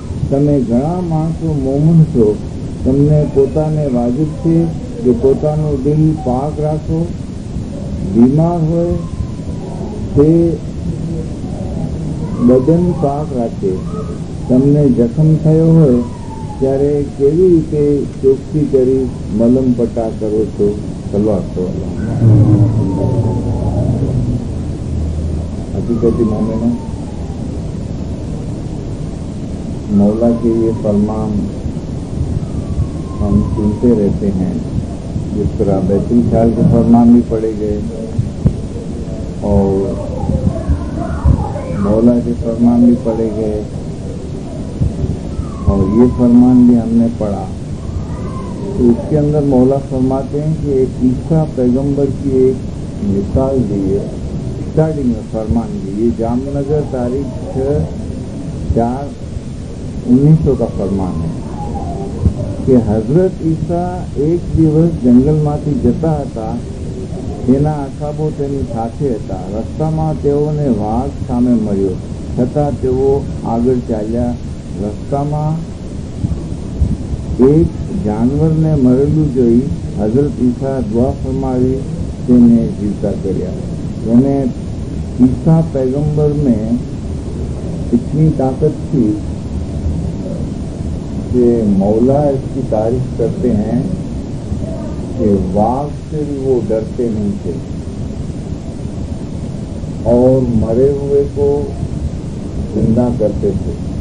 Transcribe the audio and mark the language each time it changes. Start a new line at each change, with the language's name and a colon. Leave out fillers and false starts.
Gujarati: તમે ઘણા માણસો મોમન છો. તમને પોતાને વાજિબ છે કે પોતાનું દિલ પાક રાખો. બીમાર હોય તે બદન પાક રાખે. તમને જખમ થયો હોય ત્યારે કેવી રીતે ચોખ્ખી કરી મલમ પટ્ટા કરો છો?
Hindi: हकीकती मामले में मौला के ये फरमान हम सुनते रहते हैं. जिस तरह बैतुल ख्याल के फरमान भी पढ़े गए और मौला के फरमान भी पढ़े गए और ये फरमान भी हमने पढ़ा. तो इसके अंदर मौला फरमाते हैं कि एक ईसा पैगंबर की एक मिसाल दी है. स्टार्टिंग में फरमान दी. ये जामनगर तारीख 6/4/1900 का फरमान है
Gujarati: કે હઝરત ઈસા એક દિવસ જંગલમાંથી જતા હતા. તેના અસાબો તેની સાથે હતા. રસ્તામાં તેઓને વાઘ સામે મળ્યો, છતાં તેઓ આગળ ચાલ્યા. રસ્તામાં એક જાનવરને મરેલું જોઈ હઝરત ઈસા દુઆ ફરમાવી, તેને જીવતા કર્યા.
Hindi: यानी ईसा पैगंबर में इतनी ताकत थी कि मौला इसकी तारीफ करते हैं कि वाघ से भी वो डरते नहीं थे और मरे हुए को जिंदा करते थे.